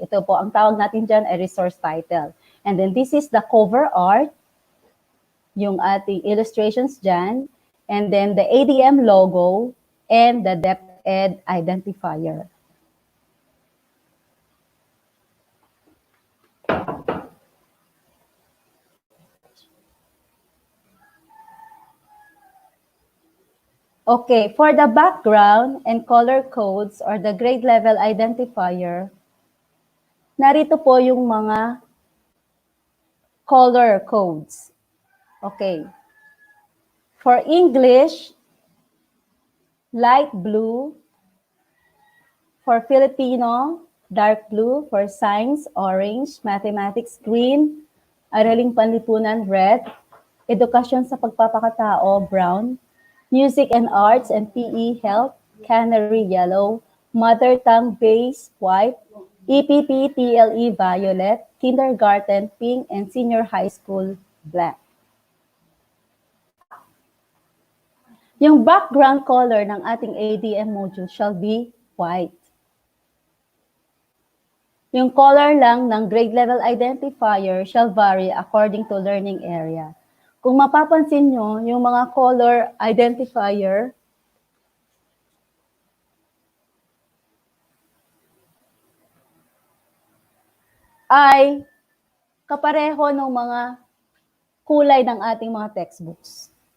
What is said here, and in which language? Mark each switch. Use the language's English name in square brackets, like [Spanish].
[Filipino] Ito po, ang tawag natin dyan ay resource title. [English] And then this is the cover art, [Filipino] yung ating illustrations dyan. [English] And then the ADM logo and the DepEd identifier. Okay, for the background and color codes or the grade level identifier, [Filipino] narito po yung mga color codes. [English] Okay. For English, light blue. For Filipino, dark blue. For Science, orange. Mathematics, green. Araling Panlipunan, red. Edukasyon sa Pagpapakatao, brown. Music and Arts and PE Health, Canary yellow, Mother Tongue Base white, EPP TLE violet, Kindergarten pink, and Senior High School black. Yung background color ng ating ADM module shall be white. Yung color lang ng grade level identifier shall vary according to learning area. [Filipino] Kung mapapansin nyo, yung mga color identifier ay kapareho ng mga kulay ng ating mga textbooks.